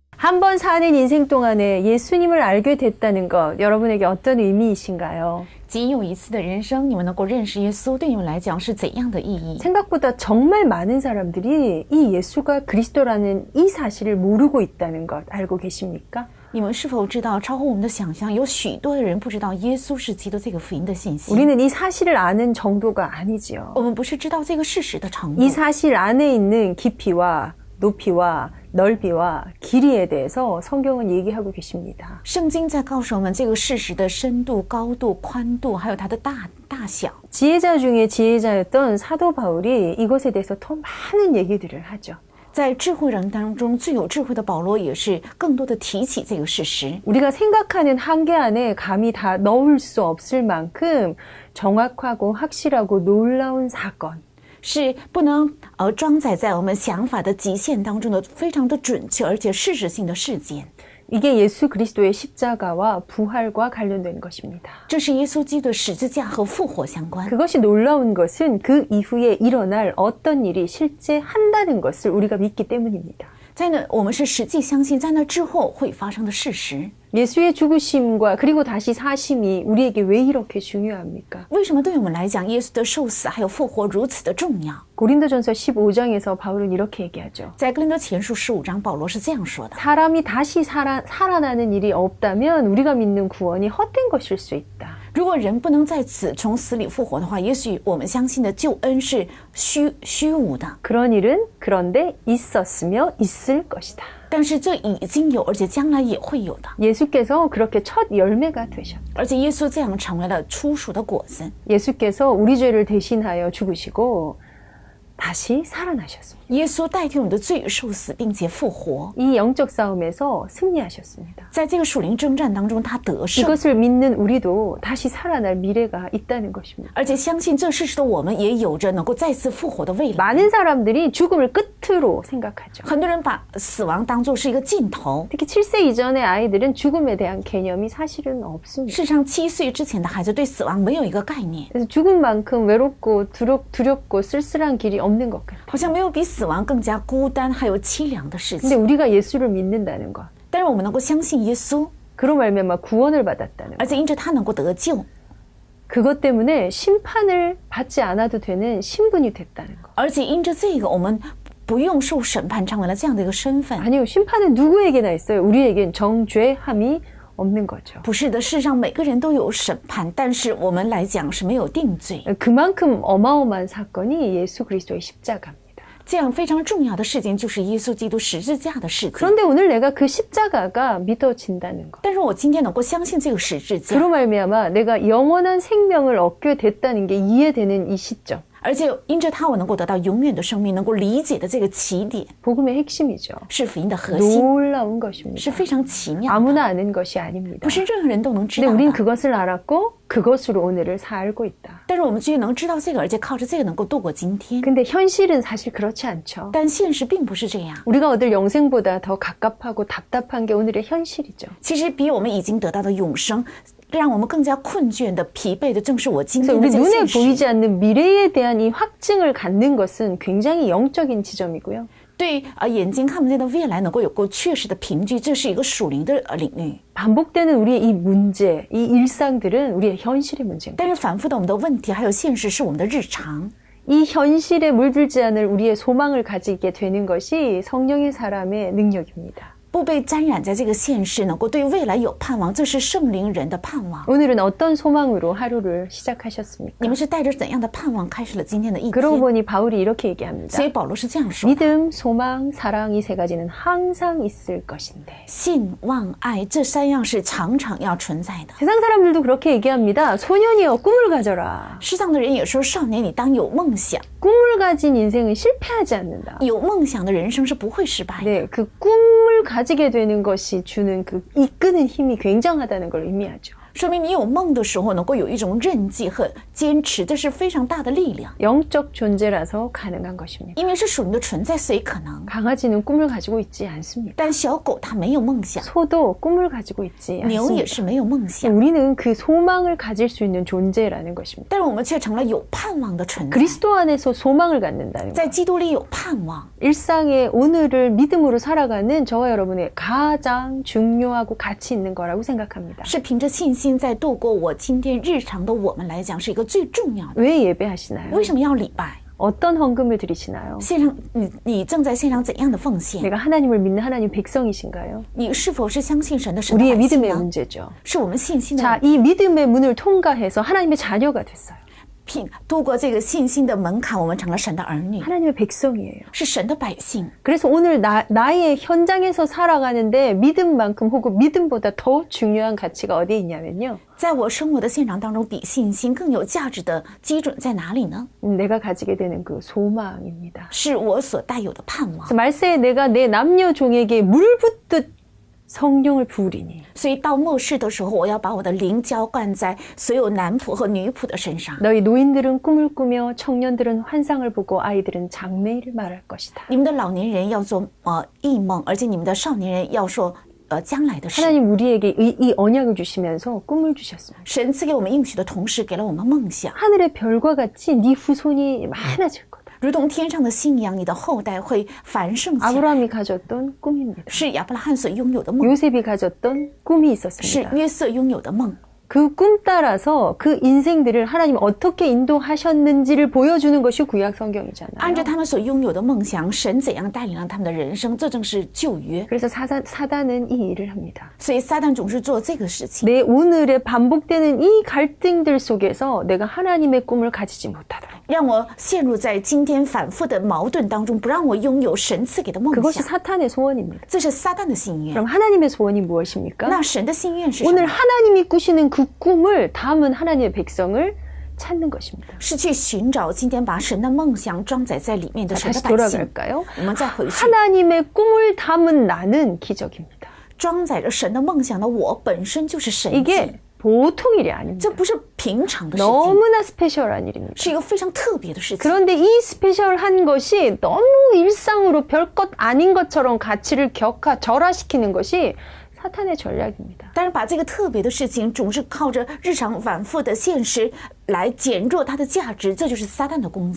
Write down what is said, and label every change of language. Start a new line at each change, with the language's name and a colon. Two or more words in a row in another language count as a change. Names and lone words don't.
Korean: 한 번 사는 인생 동안에 예수님을 알게 됐다는 것, 여러분에게 어떤 의미이신가요?
Chinese: 仅有一次的人生，你们能够认识耶稣，对你们来讲是怎样的意义？
Korean: 생각보다 정말 많은 사람들이 이 예수가 그리스도라는 이 사실을 모르고 있다는 것 알고 계십니까?
Chinese: 你们是否知道，超乎我们的想象，有许多的人不知道耶稣是基督这个福音的信息？
Korean: 우리는 이 사실을 아는 정도가 아니지요.
Chinese: 我们不是知道这个事实的程度
Korean: 이 ， 사실 안에 있는 깊이와 높이와 넓이와 길이에 대해서 성경은 얘기하고 계십니다.
Chinese: 圣经在告诉我们这个事实的深度、高度、宽度，还有它的大小。
Korean: 지혜자 중에 지혜자였던 사도 바울이 이것에 대해서 더 많은 얘기들을 하죠.
Chinese: 在智慧人当中，最有智慧的保罗也是更多的提起这个事实。
Korean: 우리가 생각하는 한계 안에 감히 다 넣을 수 없을 만큼 정확하고 확실하고 놀라운 사건.
Chinese: 是不能装载在我们想法的极限当中的非常的准确而且事实性的事件。
Korean: 이게 예수 그리스도의 십자가와 부활과 관련된 것입니다.
Chinese: 这是耶稣基督的十字架和复活相关。
Korean: 그것이 놀라운 것은 그 이후에 일어날 어떤 일이 실제 한다는 것을 우리가 믿기 때문입니다.
Chinese: 在那，我们是实际相信在那之后会发生的事实。
Korean: 예수의 죽으심과 그리고 다시 사심이 우리에게 왜 이렇게 중요합니까?
Chinese: 为什么对我们来讲，耶稣的受死还有复活如此的重要？
Korean: 고린도전서 15장에서 바울은 이렇게 얘기하죠.
Chinese: 在哥林多前书15章，保罗是这样说的：
Korean: 사람이 다시 살아나는 일이 없다면 우리가 믿는 구원이 헛된 것일 수 있다.
Chinese: 如果人不能在此从死里复活的话，也许我们相信的救恩是虚无的。
Korean: 그런 일은 그런데 있었으며 있을 것이다.
Chinese: 但是这已经有，而且将来也会有的。
Korean: 예수께서 그렇게 첫 열매가 되셨다.
Chinese: 而且耶稣这样成为了初熟的果子。
Korean: 예수께서 우리 죄를 대신하여 죽으시고 다시 살아나셨습니다.
Chinese: 耶稣代替我们的罪受死，并且复活。
Korean: 이 영적 싸움에서 승리하셨습니다.
Chinese: 在这个属灵征战当中，他得胜，
Korean: 이것을 믿는 우리도 다시 살아날 미래가 있다는 것입니다.
Chinese: 而且相信这事实的我们也有着能够再次复活的未来。
Korean: 많은 사람들이 죽음을 끝으로 생각하죠.
Chinese: 很多人把死亡当作是一个尽头。
Korean: 특히 7세 이전의 아이들은 죽음에 대한 개념이 사실은 없습니다.
Chinese: 事实上，7岁之前的孩子对死亡没有一个概念，
Korean: 그래서 죽음만큼 외롭고 두렵고 쓸쓸한 길이 없는 것 같아요.
Chinese: 好像没有比死亡更加孤单还有凄凉的事
Korean: 근데
Chinese: 情。
Korean: 우리가 예수를 믿는다는 것,
Chinese: 但是我们能够相信耶稣，
Korean: 그로 말미암아 구원을 받았다는 것,
Chinese: 而且因着他能够得救，
Korean: 그것 때문에 심판을 받지 않아도 되는 신분이 됐다는 것.
Chinese: 而且因着这个，我们不用受审判，成为了这样的一个身份。
Korean: 아니요, 심판은 누구에게나 있어요. 우리에겐 정죄함이 없는 거죠.
Chinese: 不是的，事实上每个人都有审判，但是我们来讲是没有定罪。
Korean: 그만큼 어마어마한 사건이 예수 그리스도의 십자가입니다.
Chinese: 这样非常重要的事件就是耶稣基督十字架的事件。
Korean: 그런데 오늘 내가 그 십자가가 믿어진다는 것.
Chinese: 但是我今天能够相信这个十字架，
Korean: 그로 말미암아 내가 영원한 생명을 얻게 됐다는 게 이해되는 이 시점.
Chinese: 而且因着他我能够得到永远的生命，能够理解的这个起点
Korean: 복음의 핵심이죠.
Chinese: 是福音的核心，
Korean: 놀라운 것입니다.
Chinese: 是非常奇妙的，
Korean: 아무나 아는 것이 아닙니다.
Chinese: 不是任何人都能知
Korean: 근데
Chinese: 道
Korean: 우린
Chinese: 的。
Korean: 그것을 알았고 그것으로 오늘을 살고 있다.
Chinese: 但是我们却能知道这个，而且靠着这个能够度过今天。
Korean: 근데 현실은 사실 그렇지 않죠.
Chinese: 但现实并不是这样，
Korean: 우리가 얻을 영생보다 더 갑갑하고 답답한 게 오늘의 현실이죠.
Chinese: 其实比我们已经得到的永生，让我们更加困倦的、疲惫的，正是我今
Korean: 그래서
Chinese: 天的
Korean: 우리
Chinese: 这个
Korean: 눈에
Chinese: 现实。
Korean: 보이지 않는 미래에 대한 이 확증을 갖는 것은 굉장히 영적인 지점이고요.
Chinese: 对眼睛看不见的未来能够有够确实的凭据，这是一个属灵的领域。
Korean: 반복되는 우리의 이 문제, 이 일상들은 우리의 현실의 문제입니다.
Chinese: 但是反复的我们的问题还有现实是我们的日常。
Korean: 이 현실에 물들지 않을 우리의 소망을 가지게 되는 것이 성령의 사람의 능력입니다.
Chinese: 不被沾染在这个现实，能够对未来有盼望，这是圣灵人的盼望。
Korean: 오늘은 어떤 소망으로 하루를 시작하셨습니까?
Chinese: 你们是带着怎样的盼望开始了今天的一
Korean: 그러고
Chinese: 天？
Korean: 보니 바울이 이렇게 얘기합니다.
Chinese: 所以保罗是这样说的：
Korean: 믿음, 소망, 사랑 이 세 가지는 항상 있을 것인데.
Chinese: 信、望、爱这三样是常常要存在的。
Korean: 세상 사람들도 그렇게 얘기합니다. 소년이여 꿈을 가져라.
Chinese: 世上的人也说，少年你当有梦想，
Korean: 꿈을 가진 인생은 실패하지 않는다.
Chinese: 有梦想的人生是不会失败的。
Korean: 네, 그 꿈을 가지게 되는 것이 주는 그 이끄는 힘이 굉장하다는 걸 의미하죠.
Chinese: 说明你有梦的时候能够有一种韧劲和坚持，这是非常大的力量。
Korean: 영적 존재라서 가능한 것입니다.
Chinese: 因为是属灵的存在，所以可能。
Korean: 강아지는 꿈을 가지고 있지 않습니다.
Chinese: 但小狗它没有梦想，
Korean: 소도 꿈을 가지고 있지
Chinese: 牛也
Korean: 않습니다.
Chinese: 是没有梦想，
Korean: 우리는 그 소망을 가질 수 있는 존재라는 것입니다.
Chinese: 但是我们却成了有盼望的存在。
Korean: 그리스도 안에서 소망을 갖는다는 것.
Chinese: 在基督里有盼望，
Korean: 일상의 오늘을 믿음으로 살아가는 저와 여러분의 가장 중요하고 가치 있는 거라고 생각합니다.
Chinese: 是凭着信心在度过我今天日常的我们来讲是一个最重要的。
Korean: 왜 예배하시나요?
Chinese: 为什么要礼拜？
Korean: 어떤 헌금을 드리시나요?
Chinese: 献上你正在献上怎样的奉献？
Korean: 내가 하나님을 믿는 하나님 백성이신가요?
Chinese: 你是否是相信神的神的
Korean: 우리의
Chinese: 百姓
Korean: 믿음의
Chinese: 呢？
Korean: 문제죠.
Chinese: 是我们信心的
Korean: 자, 이 믿음의 문을 통과해서 하나님의 자녀가 됐어요.
Chinese: 度过这个信心的门槛，我们成了神的儿女，
Korean: 하나님의 백성이에요.
Chinese: 是神的百姓。
Korean: 그래서 오늘 나의 현장에서 살아가는데 믿음만큼 혹은 믿음보다 더 중요한 가치가 어디에 있냐면요.
Chinese: 在我生活的现场当中，比信心更有价值的基准在哪里呢？
Korean: 내가 가지게 되는 그 소망입니다.
Chinese: 是我所带有的盼望。
Korean: 그래서 말세에 내가 내 남녀 종에게 물 붓듯 성령을 부으리니
Chinese: 所以到末世的时候，我要把我的灵浇灌在所有男仆和女仆的身上。
Korean: 너희 노인들은 꿈을 꾸며 청년들은 환상을 보고 아이들은 장래를 말할 것이다.
Chinese: 你们的老年人要做异梦，而且你们的少年人要说将来的事。
Korean: 하나님 우리에게 이 언약을 주시면서 꿈을 주셨습니다.
Chinese: 神赐给我们应许的同时，给了我们梦想，
Korean: 하늘의 별과 같이 네 후손이 많아질 거다.
Chinese: 如同天上的信仰，你的后代会繁盛起来。
Korean: 아브라함이 가졌던 꿈입니다.
Chinese: 是亚伯拉罕所拥有的梦，
Korean: 요셉이 가졌던 꿈이
Chinese: 是
Korean: 있었습니다.
Chinese: 约瑟拥有的梦。
Korean: 그 꿈 따라서 그 인생들을 하나님 어떻게 인도하셨는지를 보여주는 것이 구약
Chinese: 按
Korean: 성경이잖아요.
Chinese: 照他们所拥有的梦想，神怎样带领了他们的人生，这正是旧约。
Korean: 그래서 사단은 이 일을 합니다.
Chinese: 所以撒旦总是做这个事情，
Korean: 내 오늘에 반복되는 이 갈등들 속에서 내가 하나님의 꿈을 가지지 못하도록.
Chinese: 让我陷入在今天反复的矛盾当中，不让我拥有神赐给的梦
Korean: 그것이
Chinese: 想。
Korean: 사탄의 소원입니다.
Chinese: 这是撒旦的心愿。
Korean: 그럼 하나님의 소원이 무엇입니까?
Chinese: 那神的心愿是什
Korean: 오늘
Chinese: 么？
Korean: 하나님이 꾸시는 그 꿈을 담은 하나님의 백성을 찾는 것입니다.
Chinese: 是去寻找今天把神的梦想装载在里面的神的
Korean: 다시
Chinese: 百姓。
Korean: 돌아갈까요?
Chinese: 我们再回去，
Korean: 하나님의 꿈을 담은 나는 기적입니다.
Chinese: 装载着神的梦想的我本身就是神迹，
Korean: 이게 보통 일이 아닙니다.
Chinese: 这不是平常的事情，
Korean: 너무나 스페셜한 일입니다.
Chinese: 是一个非常特别的事情。
Korean: 그런데 이 스페셜한 것이 너무 일상으로 별것 아닌 것처럼 가치를 절하시키는 것이 사탄의 전략입니다.
Chinese: 但是把这个特别的事情总是靠着日常反复的现实来减弱它的价值，这就是撒旦的攻